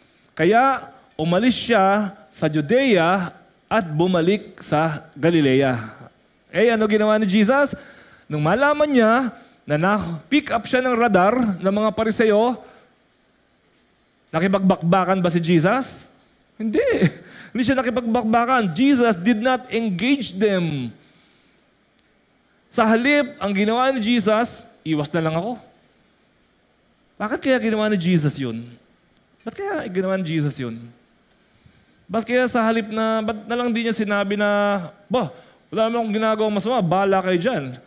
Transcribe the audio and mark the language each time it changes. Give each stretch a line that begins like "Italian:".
Filipino: Kaya umalis siya sa Judea at bumalik sa Galilea. Ano ginawa ni Jesus? Nung malaman niya na na-pick up siya ng radar ng mga Pariseo, nakipagbakbakan ba si Jesus? Hindi. Hindi siya nakipagbakbakan.
English: Jesus did not engage them.
Filipino: Sa halip, ang ginawa ni Jesus, iwas na lang ako. Bakit kaya ginawa ni Jesus yun? Ba't kaya ginawa ni Jesus yun? Ba't kaya sa halip na, ba't na lang di niya sinabi na, wala naman akong ginagawang masama, bahala kayo dyan.